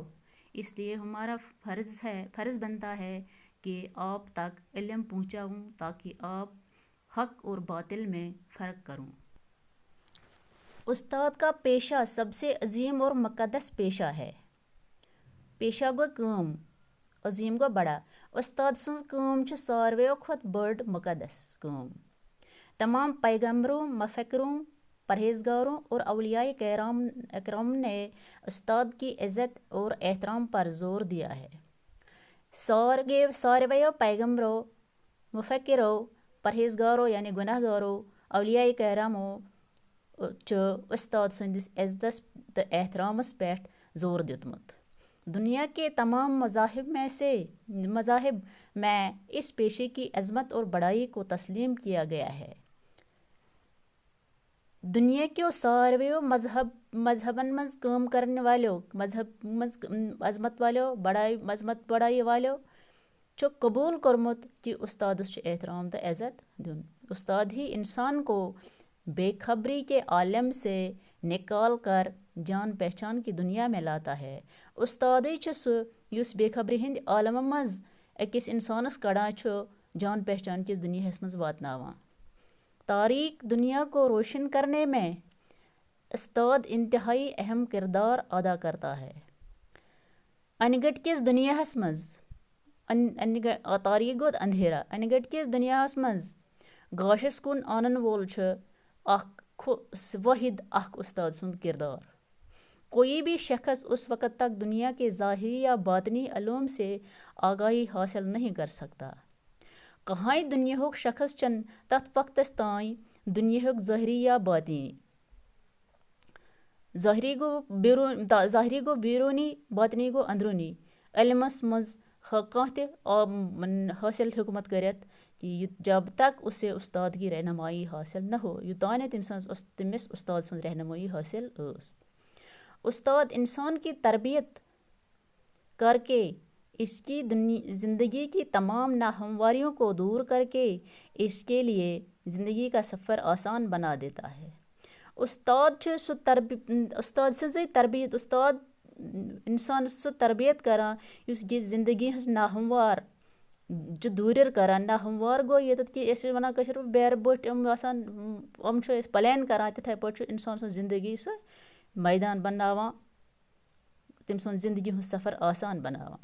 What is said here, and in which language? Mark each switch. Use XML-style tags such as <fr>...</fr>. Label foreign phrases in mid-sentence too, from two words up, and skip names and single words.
<ur>اس لیے ہمارا فرض بنتا ہے کہ آپ تک علم پہنچاؤں تاکہ آپ حق اور باطل میں فرق کروں۔ استاد کا پیشہ سب سے عظیم اور مقدس پیشہ ہے۔</ur> <ks>پیشہ گو کٲم، عظیم گو بڑا۔ استاد سٕنٛز کٲم چھِ ساروِیو کھۄتہٕ بٔڑ مقدس کٲم۔</ks> <ur>تمام پیغمبروں، مفکروں، پرہیزگاروں اور اولیاء اکرام نے استاد کی عزت اور احترام پر زور دیا ہے۔</ur> <ks>سارویو پیغمبروں، مفکروں، پرہیزگاروں یعنی گناہ گاروں، اولیاء کرامو چھُ استاد سٕنٛدِس عزتس تہٕ احترامس پٮ۪ٹھ زور دیُتمُت۔</ks> <ur>دنیا کے تمام مذاہب میں اس پیشے کی عظمت اور بڑائی کو تسلیم کیا گیا ہے۔</ur> <ks>دنیا کیو ساروِیو مذہبن منٛز کٲم کرن والیو، عظمت بڑائی والیو چھُ قبول کوٚرمُت کہ استادس چھُ احترام تہٕ عزت دیُن۔</ks> <ur>استاد ہی انسان کو بے خبری کے عالم سے نکال کر جان پہچان کی دنیا میں لاتا ہے۔</ur> <ks>استادے چھُ سُہ یُس بے خبری ہٕنٛدِ عالمہٕ منٛز أکِس انسانس کڑان چھُ جان پہچان کِس دنیاہس منٛز واتناوان۔</ks> <ur>تاریک دنیا کو روشن کرنے میں استاد انتہائی اہم کردار ادا کرتا ہے۔</ur> <ks>انگٹ کِس دنیاہس منٛز تاریک گوٚو اندھیرا۔ انگٹ کِس دنیاہس منٛز گاشس کُن آنن وول چھُ واحد اکھ استاد سُنٛد کردار۔</ks> <ur>کوئی بھی شخص اس وقت تک دنیا کے ظاہری یا باطنی علوم سے آگاہی حاصل نہیں کر سکتا۔</ur> <ks>کہاں دنیاہُک شخص چھُنہٕ تتھ وقتس تانۍ دنیاہُک ظٲہری یا باطنی، ظٲہری گوٚو بیرونی، باطنی گوٚو اندروٗنی علمس منٛز کانٛہہ تہِ حٲصل ہیوٚکمُت کٔرِتھ</ks> <ur>جب تک اسے استاد کی رہنمائی حاصل نہ ہو،</ur> <ks>یوٚتانۍ نہٕ تٔمِس استاد سٕنٛز رہنمائی حاصل ٲس۔</ks> <ur>استاد انسان کی تربیت کر کے اس کی زندگی کی تمام ناہمواریوں کو دور کر کے اس کے لیے زندگی کا سفر آسان بنا دیتا ہے۔</ur> <ks>استاد سٕنٛزے تربیت، استاد انسانس سُہ تربیت کران یُس یہِ زندگی ہٕنٛز ناہموار چھُ دوٗرِر کران۔ ناہموار گوٚو ییٚتٮ۪تھ کہِ أسۍ چھِ وَنان کٲشِر پٲٹھۍ بیرٕ بٔٹھۍ یِم آسان، یِم چھِ أسۍ پلین کران، تِتھَے پٲٹھۍ چھُ انسان سٕنٛز زندگی سُہ میدان بناوان، تٔمۍ سُنٛد زندگی ہُنٛد سفر آسان بناوان۔</ks>